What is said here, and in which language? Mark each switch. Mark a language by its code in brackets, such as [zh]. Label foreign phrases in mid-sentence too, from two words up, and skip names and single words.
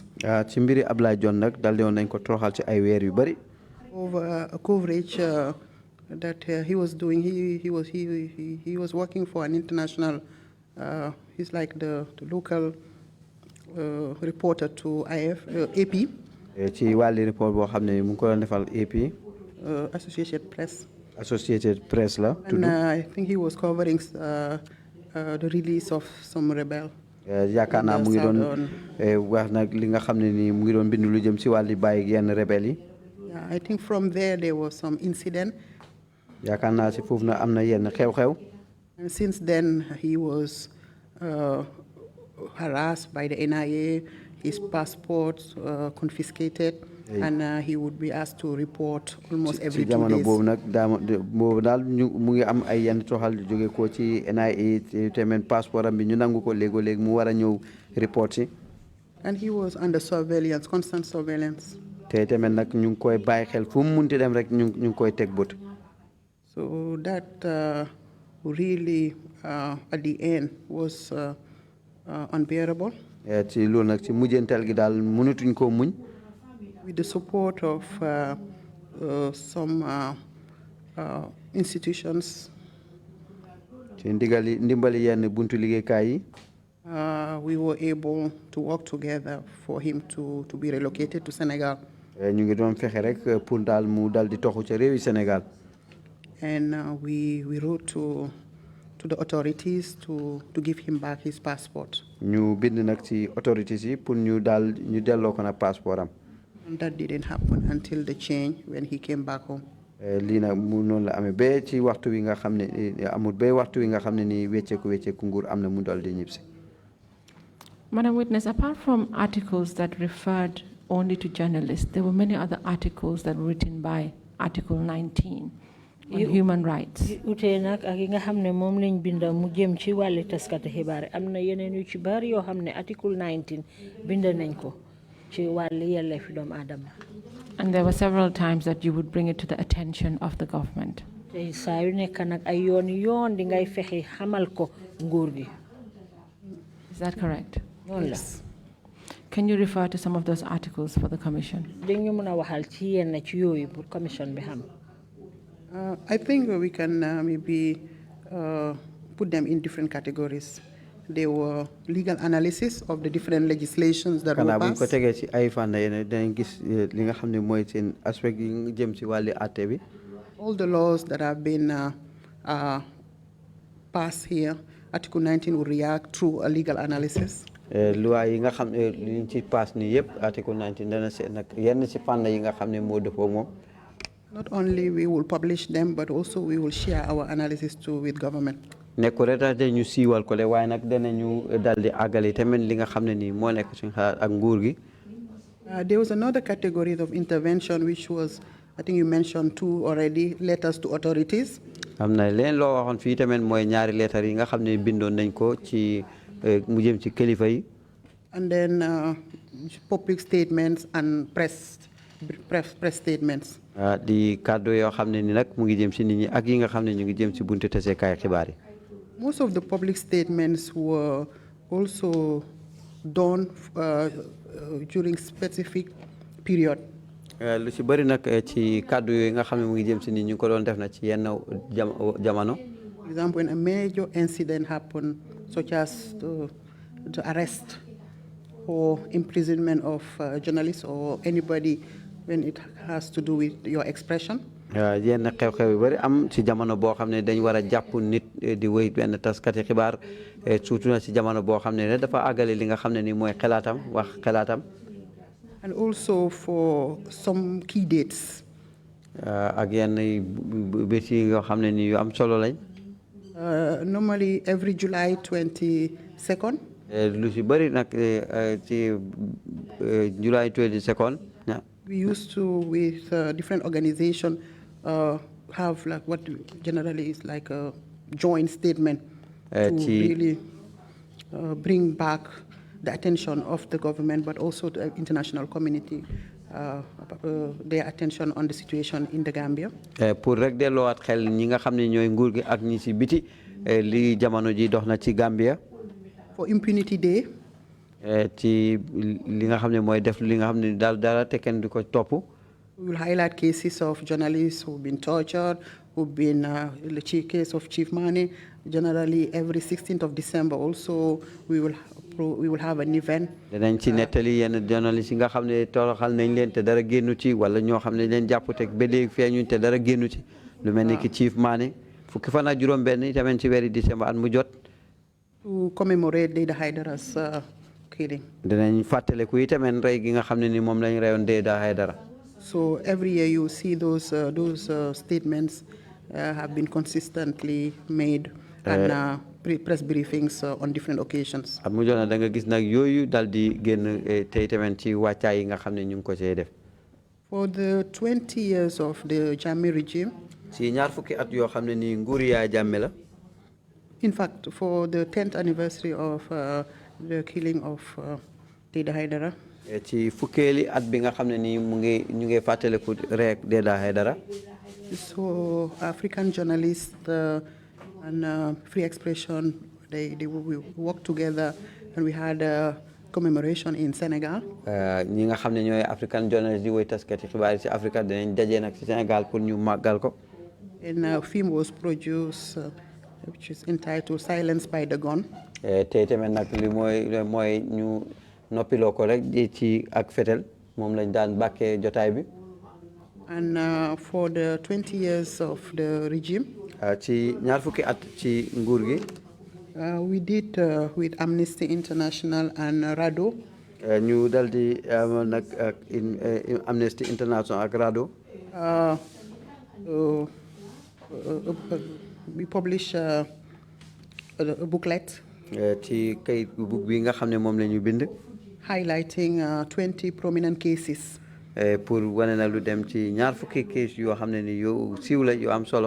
[wo] ci mbiri Abdoulaye John nag daldi woon nañ ko toroxal ci ay weer yu bari. [en] Over a coverage that he was doing. He was working for an international. He's like the local reporter to AP. [wo] ci wàlli report boo xam ne mu ngi ko doon defal AP. [en] Associated Press. [wo] Associated Press la. [en] And I think he was covering the release of some rebel. [wo] yaakaar naa mu ngi doon wax nag li nga xam ne ni mu ngi doon bind lu jëm ci wàlli bàyyi yenn rebel yi. [en] I think from there was some incident. [wo] yaakaar naa si foofu na am na yenn xew-xew. [en] And since then, he was harassed by the NIA, his passport confiscated, and he would be asked to report almost every 2 days. [wo] boobu daal mu ngi am ay yenn toxal jóge ko ci NIA tamit passeport am bi ñu nangu ko léegi mu war a ñëw report si. [en] And he was under surveillance, constant surveillance. [wo] te tamit nag ñu ngi koy bàyyi xel fu mu munti dem rek ñu ngi koy teg bët. [en] So that really, at the end, was unbearable. [wo] ci loolu nag ci mujjantal gi daal mënatuñ koo muñ. [en] With the support of some institutions. [wo] ci ndimbali yenn buntu liggéeykaay yi. [en] We were able to work together for him to be relocated to Senegal. [wo] ñu ngi doon fexe rek pour daal mu dal di toxu ca réewi Sénégal. [en] And we wrote to the authorities to give him back his passport. [wo] ñu bind nag ci authorities yi pour ñu delloo ko nag passeport am. [en] And that didn't happen until the change when he came back home. [wo] lii nag mu noonu la amee ba ci waxtu wi nga xam ne amul ba waxtu wi nga xam ne nii wecceeku nguur am na mu dal di ñibbisi. [en] Madam Witness, apart from articles that referred only to journalists, there were many other articles that were written by Article 19 on human rights. [wo] utee nag ak yi nga xam ne moom lañ binda mu jëm ci wàlli taskati xibaar am na yeneen yu ci bari yoo xam ne Article 19 binda nañ ko ci wàlli yelleefi doomu aadama. [en] And there were several times that you would bring it to the attention of the government. [wo] te saa yu nekk nag ay yoon di ngay fexe xamal ko nguur gi. [en] Is that correct? Yes. Can you refer to some of those articles for the commission? [wo] dañu mën a waxal ci yenn ci yooyu pour commission bi xam. [en] I think we can maybe put them in different categories. They were legal analysis of the different legislations that were [wo] buñ ko [en] passed. [wo] tegee ci ay fànn yéen dañ gis li nga xam ne mooy seen aspect yi jëm ci wàlli àtte bi. [en] All the laws that have been passed here, Article 19 will react through a legal analysis. [wo] loi yi nga xam ne liñ ci pass nii yëpp Article 19 dana seet nag yenn ci fànn yi nga xam ne moo dëppoo moom. [en] Not only we will publish them, but also we will share our analysis too with government. [wo] nekku rek dañu siiwal ko le waaye nag danañu dal di àggali tamit li nga xam ne nii moo nekk suñu xalaat ak nguur gi. [en] There was another category of intervention which was, I think you mentioned two already, letters to authorities. [wo] am na leen loo waxoon fii tamit mooy ñaari lettre yi nga xam ne bindoon nañ ko ci mu jëm ci kilifa yi. [en] And then public statements and press statements. [wo] di kàddu yoo xam ne ni nag mu ngi jëm ci nit ñi ak yi nga xam ne ñu ngi jëm ci buntu taseekaay xibaar yi. [en] Most of the public statements were also done during specific period. [wo] lu ci bari nag ci kàddu yooyu nga xam ne mu ngi jëm si nit ñu ko doon def na ci yenn jamono. [en] For example, when a major incident happened, such as the arrest or imprisonment of journalists or anybody when it has to do with your expression. [wo] yenn xew-xew yu bari am ci jamono boo xam ne dañ war a jàpp nit di wéy benn taskati xibaar surtout na ci jamono boo xam ne dafa àggale li nga xam ne ni mooy xalaatam wax xalaatam. [en] And also for some key dates. [wo] ak yenn bés yi yoo xam ne ni yu am solo lañ. [en] Normally every July 22nd. [wo] lu ci bari nag ci July 22nd. [en] We used to, with different organizations, have like what generally is like a joint statement to really bring back the attention of the government, but also the international community, their attention on the situation in the Gambia. [wo] pour rek delloowaat xel ñi nga xam ne ñooy nguur gi ak ñi ci biti li jamono ji dox na ci Gambia. [en] For Impunity Day. [wo] ci li nga xam ne mooy def li nga xam ne daal dara te kenn du ko topp. [en] We will highlight cases of journalists who've been tortured, who've been the case of Chief Mane. Generally, every 16th of December also, we will have an event. [wo] danañ ci nettali yenn journalistes yi nga xam ne toroxal nañ leen te dara génnu ci wala ñoo xam ne leen jàpp te ba léegi feeñuñ te dara génnu ci lu mel ni ki Chief Mane fukki fan ak juróom-benn tamit ci weeri décembre at mu jot. [en] To commemorate Deda Haidara's killing. [wo] danañ fàttaliku itamit rey gi nga xam ne ni moom lañ reyoon Deda Haidara. [en] So every year you see those statements have been consistently made and press briefings on different occasions. [wo] at mu jot na da nga gis nag yooyu dal di génn tey tamit ci wàccaay yi nga xam ne ñu ngi ko cee def. [en] For the 20 years of the Jammeh regime. [wo] si ñaar fukki at yoo xam ne nii nguur Yaya Jammeh la. [en] In fact, for the 10th anniversary of the killing of Deda Haidara. [wo] ci fukkeeli at bi nga xam ne nii ñu ngi fàttaliku rek Deda Haidara. [en] So African journalists and free expression, they worked together, and we had a commemoration in Senegal. [wo] ñi nga xam ne ñooy [en] African journalists [wo] di woy taskati xibaar yi ci Afrique dinañ daje nag ci Sénégal pour ñu màggal ko. [en] And a film was produced which is entitled Silence by the Gun. [wo] tey tamit nag li mooy ñu noppiloo ko rek ci ak fetel moom lañ daan bàkkee jotaay bi. [en] And for the 20 years of the regime. [wo] ci ñaar fukki at ci nguur gi. [en] We did with Amnesty International and RADO. [wo] ñu dal di nag Amnesty International ak RADO. [en] We publish a booklet. [wo] ci kayit book bi nga xam ne moom la ñu bind. [en] Highlighting 20 prominent cases. [wo] pour wane na lu dem ci ñaar fukki case yoo xam ne ni yu siiw la yu am solo.